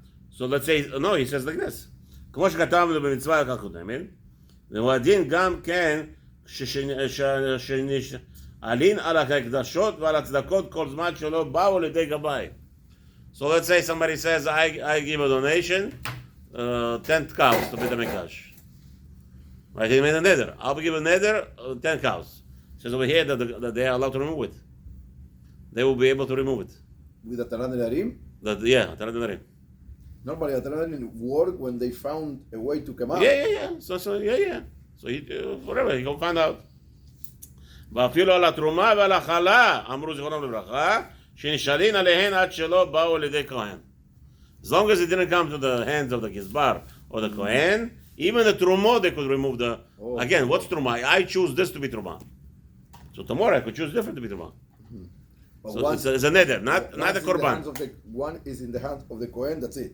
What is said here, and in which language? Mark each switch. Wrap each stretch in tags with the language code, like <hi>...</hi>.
<en>So let's say, no, he says like this.</en> <he>כמו שכתבנו במצווה הקודמת, והוא הדין גם כן שנשאלין על הקדושות ועל הצדקות כל זמן שלא באו על ידי גבאי.</he> <en>So let's say somebody says, I give a donation, 10 cows to Beit HaMikdash. Right, he made a neder. I'll give a neder, 10 cows. It says over here that they are allowed to remove it. They will be able to remove it. With Ataran Nedarim? Yeah, Ataran Nedarim. Normally Ataran Nedarim work when they found a way to come out. Yeah. So yeah. So he, forever, he go find out.</en> <he>ואפילו על התרומה ועל החלה, אמרו זיכרונם לברכה, שנשאלין עליהן עד שלא באו על ידי כהן.</he> <en>As long as it didn't come to the hands of the Gizbar or the Kohen, even the Trumah, they could remove the... Oh. Again, what's Trumah? I choose this to be Trumah. So tomorrow I could choose different to be Trumah. So it's a neder, not a Korban. One is in the hands of the Kohen, that's it.</en>